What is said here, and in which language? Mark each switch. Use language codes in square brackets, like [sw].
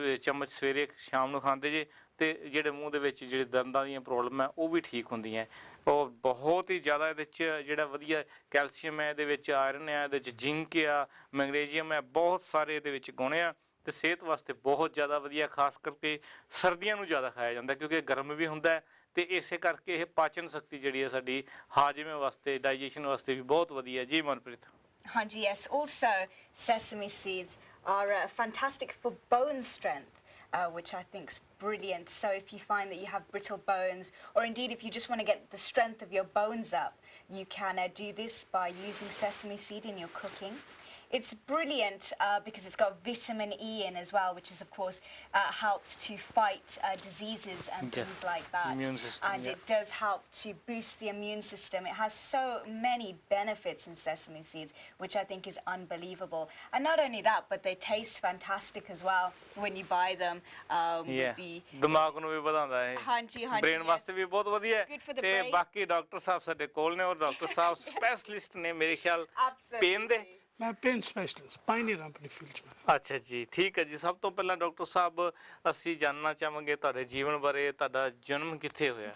[pa] ਚਮਚ ਸਵੇਰੇ ਸ਼ਾਮ ਨੂੰ ਖਾਂਦੇ ਜੇ ਤੇ ਜਿਹੜੇ ਮੂੰਹ ਦੇ ਵਿੱਚ ਜਿਹੜੇ ਦੰਦਾਂ ਦੀਆਂ ਪ੍ਰੋਬਲਮ ਹੈ ਉਹ ਵੀ ਠੀਕ ਹੁੰਦੀਆਂ ਉਹ ਬਹੁਤ ਹੀ ਜ਼ਿਆਦਾ ਇਹਦੇ 'ਚ ਜਿਹੜਾ ਵਧੀਆ ਕੈਲਸ਼ੀਅਮ ਹੈ ਇਹਦੇ ਵਿੱਚ ਆਇਰਨ ਹੈ ਇਹਦੇ 'ਚ ਜ਼ਿੰਕ ਆ ਮੈਗਨੀਜ਼ੀਅਮ ਹੈ ਬਹੁਤ ਸਾਰੇ ਇਹਦੇ ਵਿੱਚ ਗੁਣ ਆ ਤੇ ਸਿਹਤ ਵਾਸਤੇ ਬਹੁਤ ਜ਼ਿਆਦਾ ਵਧੀਆ ਖਾਸ ਕਰਕੇ ਸਰਦੀਆਂ ਨੂੰ ਜ਼ਿਆਦਾ ਖਾਇਆ ਜਾਂਦਾ ਕਿਉਂਕਿ ਗਰਮ ਵੀ ਹੁੰਦਾ ਤੇ ਇਸੇ ਕਰਕੇ ਇਹ ਪਾਚਨ ਸ਼ਕਤੀ ਜਿਹੜੀ ਹੈ ਸਾਡੀ ਹਾਜ਼ਮੇ ਵਾਸਤੇ ਡਾਈਜੈਸ਼ਨ ਵਾਸਤੇ ਵੀ ਬਹੁਤ ਵਧੀਆ ਜੀ ਮਨਪ੍ਰੀਤ ਹਾਂਜੀ [en] yes also sesame seeds are fantastic for bone strength which I think is brilliant so if you find that you have brittle bones or indeed if you just want to get the strength of your bones up you can do this by using sesame seed in your cooking. It's brilliant because it's got vitamin E in as well, which is of course helps to fight diseases and things like that. Immune system, and it does help to boost the immune system. It has so many benefits in sesame seeds, which I think is unbelievable. And not only that, but they taste fantastic as well when you buy them. [pa] ਦਿਮਾਗ ਨੂੰ ਵੀ ਵਧਾਉਂਦਾ ਹੈ ਹਾਂਜੀ ਹਾਂਜੀ brain ਵਾਸਤੇ ਵੀ ਬਹੁਤ ਵਧੀਆ ਹੈ ਤੇ ਬਾਕੀ ਡਾਕਟਰ ਸਾਹਿਬ ਸਾਡੇ ਕੋਲ ਨੇ ਔਰ ਡਾਕਟਰ ਸਾਹਿਬ ਸਪੈਸ਼ਲਿਸਟ ਨੇ ਮੇਰੇ ਖਿਆਲ ਪੇਨ ਦੇ ਮੈਂ ਪੇਨ ਸਪੈਸ਼ਲਿਸਟ ਪਾਇਨੀਅਰ ਆਪਣੀ ਫੀਲਡ 'ਚ ਅੱਛਾ ਜੀ ਠੀਕ ਹੈ ਜੀ ਸਭ ਤੋਂ ਪਹਿਲਾਂ ਡਾਕਟਰ ਸਾਹਿਬ ਅਸੀਂ ਜਾਣਨਾ ਚਾਹਾਂਗੇ ਤੁਹਾਡੇ ਜੀਵਨ ਬਾਰੇ ਤੁਹਾਡਾ ਜਨਮ ਕਿੱਥੇ ਹੋਇਆ